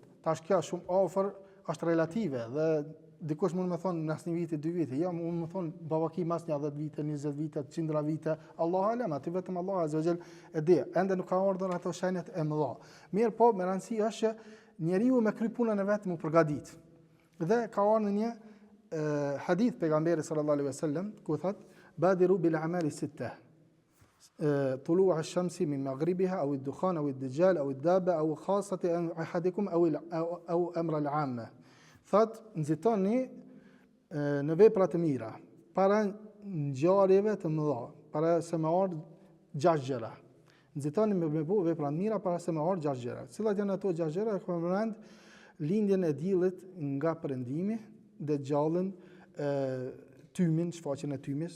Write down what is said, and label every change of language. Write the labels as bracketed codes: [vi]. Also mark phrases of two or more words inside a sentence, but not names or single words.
[sq] Tash kjo shumë afër është relative dhe dikush mund më thonë në asnjë viti, 2 vite, ja mund më thonë babaki mas një 10 vite, 20 vite, 100 vite, [ar] الله أعلم, [sq] aty vetëm [ar] الله عز وجل [sq] e di. Ende nuk ka ardhur ato shenjat e mëdha. Mirë, po me rëndësi është që njeriu me kry punën e vet më përgatit. Dhe ka ardhur një hadith pejgamberi [ar] صلى الله عليه وسلم [sq] ku thot [ar] بادروا بالأعمال ستا طلوع الشمس من مغربها أو الدخان أو الدجال أو الدابة أو خاصة أحدكم أو أمر العامة. [sq] Thot, nxitoni në vepra të mira, para ngjarjeve të mëdha, para se më ardh 6 gjëra. Nxitoni me bëu vepra të mira para se më ardh 6 gjëra. Cilat janë ato 6 gjëra? Ka përmend lindjen e diellit nga perëndimi, dëgjallën, tymin, shfaqjen e tymis.